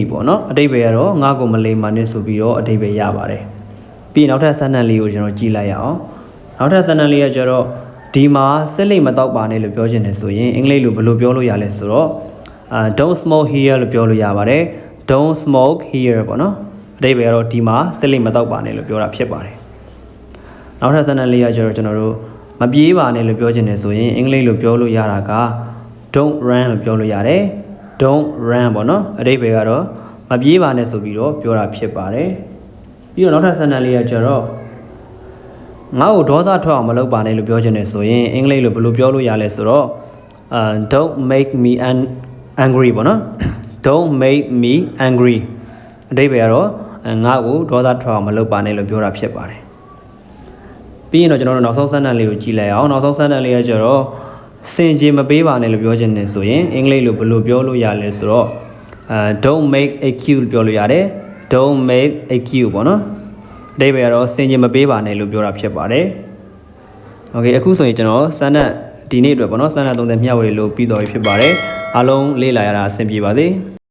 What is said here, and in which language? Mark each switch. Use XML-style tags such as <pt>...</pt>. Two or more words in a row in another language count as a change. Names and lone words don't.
<my>ပေါ့နော်အဓိပ္ပာယ်ကတော့ငါ့ကိုမလိမ္မာနဲ့ဆိုပြီးတော့အဓိပ္ပာယ်ရပါတယ်ပြီးရင်နောက်ထပ် sentence လေးကိုကျွန်တော်ကြည့်လိုက်ရအောင်နောက်ထပ် sentence လေးကကျတော့ဒီမှာစစ်လိမ့်မတော့ ပါနဲ့လို့ပြောချင်တယ်ဆိုရင်အင်္ဂလိပ်လိုဘယ်လိုပြောလို့ရလဲဆိုတော့</my> <en>don't smoke here</en> <my>လို့ပြောလို့ရပါတယ်</my> <en>don't smoke here</en> <my>ပေါ့နော် အဓိပ္ပာယ်ကတော့ဒီမှာစစ်လိမ့်မတော့ပါနဲ့လို့ပြောတာဖြစ်ပါတယ်နောက်ထပ် sentence လေးကကျတော့ကျွန်တော်တို့မပြေးပါနဲ့လို့ပြောချင်တယ်ဆိုရင်အင်္ဂလိပ်လိုပြောလို့ရတာက</my> <en>don't run</en> <my>လို့ပြောလို့ရတယ်</my> <en>don't run</en> <my>ပေါ့နော်အဓိပ္ပာယ်ကတော့မပြေးပါနဲ့ဆိုပြီးတော့ပြောတာဖြစ်ပါတယ်ပြီးတော့နောက်ထပ် sentence လေးကကျတော့ငါ့ကိုဒေါသထွက်အောင်မလုပ်ပါနဲ့လို့ပြောချင်တယ်ဆိုရင်အင်္ဂလိပ်လိုဘယ်လိုပြောလို့ရလဲဆိုတော့</my> <en>don't make me angry</en> <my>ပေါ့နော်</my> <en>don't make me angry</en> <my>အဓိပ္ပာယ်ကတော့ငါ့ကိုဒေါသထွက်အောင်မလုပ်ပါနဲ့လို့ပြော တာဖြစ်ပါတယ်ပြီးရင်တော့ကျွန်တော်တို့နောက်ဆုံး sentence လေးကိုကြည့်လိုက်အောင်နောက်ဆုံး sentence လေးကကျတော့စင်ကြေမပေးပါနဲ့လို့ပြောချင်တယ်ဆိုရင်အင်္ဂလိပ်လိုဘယ်လိုပြောလို့ရလဲဆိုတော့</my> <en>don't make a queue</en> <my>လို့ပြောလို့ရတယ်</my> <en>don't make a queue</en> <my>ပေါ့နော်အဓိပ္ပာယ်ကတော့စင်ကြေမပေးပါနဲ့လို့ပြောတာဖြစ်ပါတယ်โอเคအခုဆိုရင်ကျွန်တော်စမ်းတဲ့ဒီနေ့အတွက်ပေါ့နော်စမ်းတဲ့30မျှဝေလို့ပြီးတော်ပြီဖြစ်ပါတယ်အားလုံးလေ့လာရတာအဆင်ပြေပါစေ</my>